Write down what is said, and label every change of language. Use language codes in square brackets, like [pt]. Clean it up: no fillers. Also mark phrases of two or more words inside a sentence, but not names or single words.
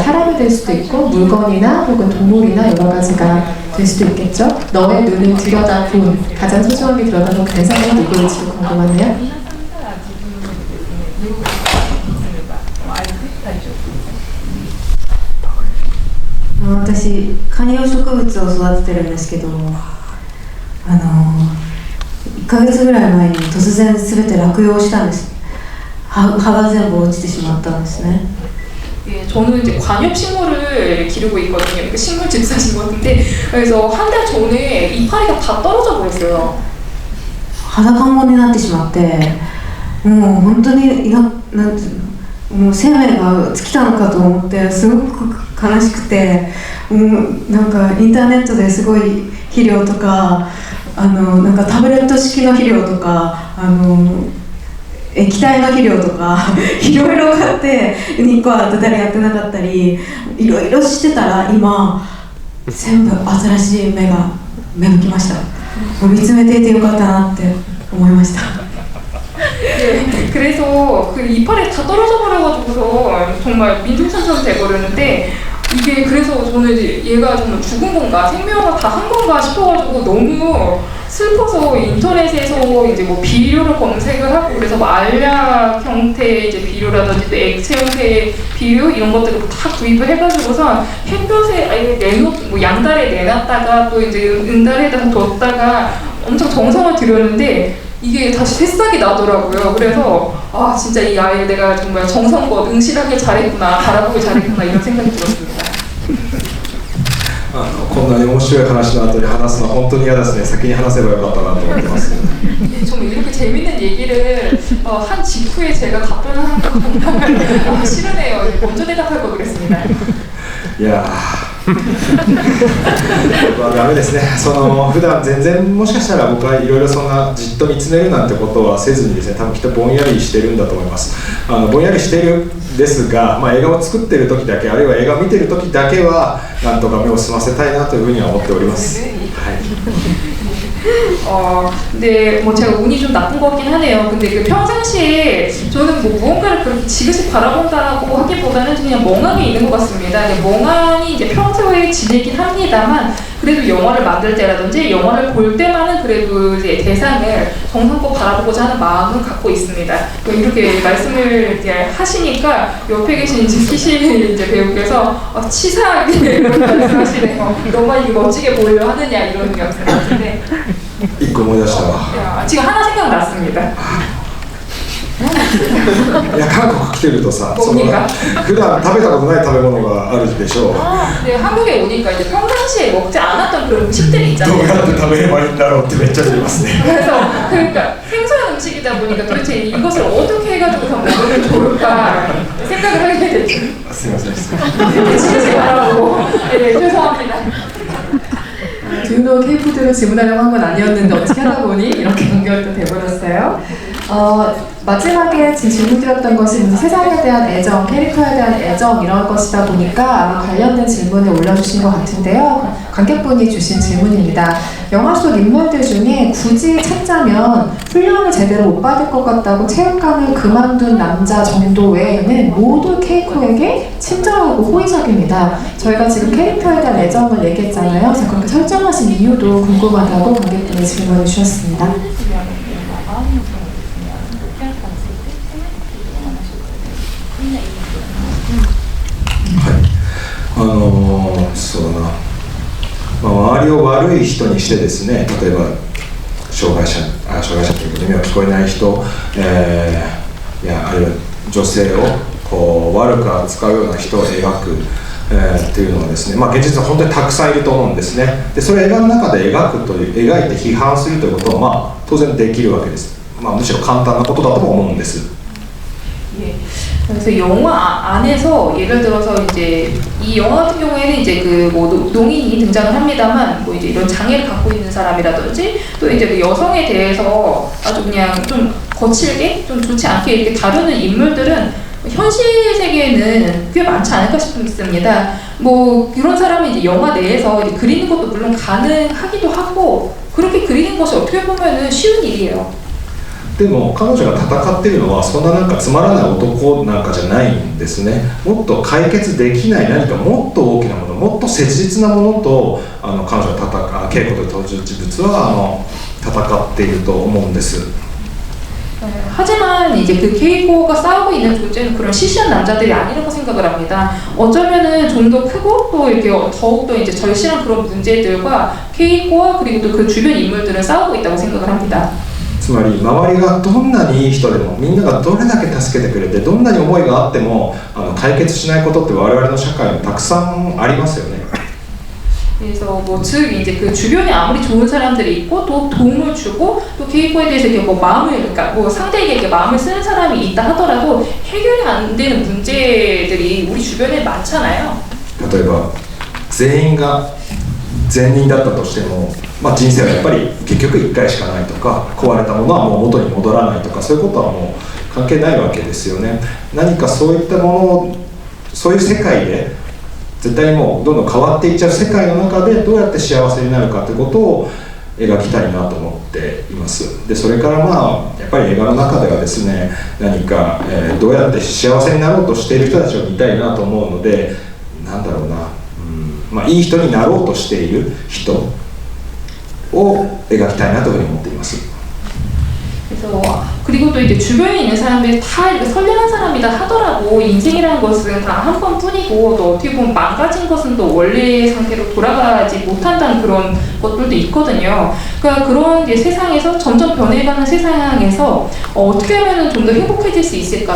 [ko] 사람이 될 수도 있고 물건이나 혹은 동물이나 여러 가지가 될 수도 있겠죠. 너의 눈을 들여다본, 가장 소중하게 들여다본 그 대상이 누구인지도 궁금하네요. [ja] 私観葉植物を育ててるんですけど、1ヶ月ぐらい前に突然全て落葉したんです。葉が全部落ちてしまったんですね。 [ko] 예, 저는 이제 관엽식물을 기르고 있거든요. 식물 집사신 것 같은데, 그래서 한 달 전에 이파리가 다 떨어져 버렸어요. [ja] 裸んぼになってしまって、もう本当になんていうの、もう生命が尽きたのかと思ってすごく悲しくて、もうなんかインターネットですごい肥料とか、なんかタブレット式の肥料とか、液体の肥料とかいろいろ買って日光当てたりやってなかったりいろいろしてたら今全部新しい芽が芽吹きました。もう見つめていてよかったなって思いました。 [ko] 네, 그래서 그 이파리 다 떨어져 버려가지고서 정말 민둥산처럼 돼버렸는데 이게 그래서 저는 이제 얘가 정말 죽은 건가 생명을 다 한 건가 싶어가지고 너무 슬퍼서 인터넷에서 이제 뭐 비료를 검색을 하고 그래서 뭐 알약 형태의 이제 비료라든지 또 액체 형태의 비료 이런 것들을 다 구입을 해가지고서 햇볕에 아예 뭐 양달에 내놨다가 또 이제 은달에다가 뒀다가 엄청 정성을 들였는데 이게 다시 새싹이 나더라고요. 그래서 아 진짜 이 아이를 내가 정말 정성껏 응실하게 잘했구나, 바라보기 잘했구나 이런 생각이 들었습니다. [ja] こんなに面白い話の後に話すのは本当に嫌ですね。先に話せばよかったなと思ってます。 [ko] 정말 이렇게 재밌는 얘기를 한 직후에 제가 답변하는 거 정말 싫으네요. 먼저 대답할 걸 그랬습니다. [ja] いやーダメですね。普段全然もしかしたら僕はいろいろそんなじっと見つめるなんてことはせずにですね、多分きっとぼんやりしてるんだと思います。ぼんやりしてるんですが、映画を作ってる時だけあるいは映画を見てる時だけはなんとか目を澄ませたいなというふうには思っております。はい。 [ko] 근데 뭐 제가 운이 좀 나쁜 것 같긴 하네요. 근데 그 평상시에 저는 뭐 무언가를 그렇게 지그시 바라본다고 하기보다는 그냥 멍하게 있는 것 같습니다. 멍하니 이제 평소에 지내긴 합니다만 그래도 영화를 만들 때라든지 영화를 볼 때만은 그래도 이제 대상을 정성껏 바라보고자 하는 마음을 갖고 있습니다. 이렇게 말씀을 이제 하시니까 옆에 계신 이제 키시 이제 배우께서 치사하게 말씀하시네요. 너만 이게 멋지게 보이려 하느냐 이런 말씀 같은데. [ja] 一個思い出したわ。 [ko] 지금 하나 생각났습니다. [ja] いや韓国来てるとさ、 [ko] 뭡니까? [ja] 普段食べたことない食べ物があるでしょう。 [ko] 네, 한국에 오니까 이제 평상시에 먹지 않았던 그런 음식들이 [ja] どう [ko] 있잖아요. [ja] やって食べればいいんだろうってめっちゃ知りますね。 [ko] 그래서 그러니까 생소한 음식이다 보니까 도대체 이것을 어떻게 해가지고서 먹으면 좋을까 생각을 하게 되죠. [ja] すみません。失礼 [ko] 치지 말라고. 네, 죄송합니다. 듀노 K푸드로 질문하려고 한 건 아니었는데 어떻게 하다 보니 이렇게 연결도 돼버렸어요. 마지막에 지금 질문드렸던 것은 세상에 대한 애정, 캐릭터에 대한 애정 이런 것이다 보니까 아마 관련된 질문을 올려주신 것 같은데요. 관객분이 주신 질문입니다. 영화 속 인물들 중에 굳이 찾자면 훈련을 제대로 못 받을 것 같다고 체육관을 그만둔 남자 정도 외에는 모두 케이코에게 친절하고 호의적입니다. 저희가 지금 캐릭터에 대한 애정을 얘기했잖아요. 그래서 그렇게 설정하신 이유도 궁금하다고 관객분이 질문을 주셨습니다. [ja] そうだな、周りを悪い人にしてですね、例えば障害者というか耳が聞こえない人、いやあるいは女性をこう悪く扱うような人を描く、っていうのはですね、現実は本当にたくさんいると思うんですね。でそれを映画の中で描いて批判するということは、当然できるわけです。むしろ簡単なことだとも思うんです。 [ko] 그래서 영화 안에서 예를 들어서 이제 이 영화 같은 경우에는 이제 그 뭐 농인이 등장을 합니다만 뭐 이제 이런 장애를 갖고 있는 사람이라든지 또 이제 그 여성에 대해서 아주 그냥 좀 거칠게 좀 좋지 않게 이렇게 다루는 인물들은 현실 세계에는 꽤 많지 않을까 싶습니다. 뭐 그런 사람이 이제 영화 내에서 이제 그리는 것도 물론 가능하기도 하고 그렇게 그리는 것이 어떻게 보면은 쉬운 일이에요. [ja] でも彼女が戦っているのはそんななんかつまらない男なんかじゃないんですね。もっと解決できない何かもっと大きなもの、もっと切実なものと彼女が稽古という登場人物は戦っていると思うんです。 [ko] 하지만 이제 그 케이코가 싸우고 있는 존재는 그런 시시한 남자들이 아니라고 생각을 합니다. 어쩌면은 좀 더 크고 또 이렇게 더욱더 이제 절실한 그런 문제들과 케이코와 그리고 또 그 주변 인물들은 싸우고 있다고 생각을 합니다. [ja] つまり周りがどんなにいい人でもみんながどれだけ助けてくれてどんなに思いがあっても解決しないことって我々の社会にたくさんありますよね。 [ko] 그래서 뭐 즉 이제 그 주변에 아무리 좋은 사람들이 있고 또 도움을 주고 또 케이코에 대해서 이렇게 뭐 마음을 그러니까 뭐 상대에게 이렇게 마음을 쓰는 사람이 있다 하더라도 해결이 안 되는 문제들이 우리 주변에 많잖아요. [ja] 例えば全員が善人だったとしても、人生はやっぱり結局1回しかないとか壊れたものはもう元に戻らないとかそういうことはもう関係ないわけですよね。何かそういったものをそういう世界で絶対にもうどんどん変わっていっちゃう世界の中でどうやって幸せになるかということを描きたいなと思っています。でそれからやっぱり映画の中ではですね何か、どうやって幸せになろうとしている人たちを見たいなと思うのでなんだろうな、いい人になろうとしている人を描きたいなというふうに思っています。 [ko] 그래서 그리고 또 이제 주변에 있는 사람들이 다 이렇게 선량한 사람이다 하더라도 인생이라는 것은 다 한 번뿐이고 또 어떻게 보면 망가진 것은 또 원래의 상태로 돌아가지 못한다는 그런 것들도 있거든요. 그러니까 그런 이제 세상에서 점점 변해가는 세상에서 어떻게 하면 좀 더 행복해질 수 있을까?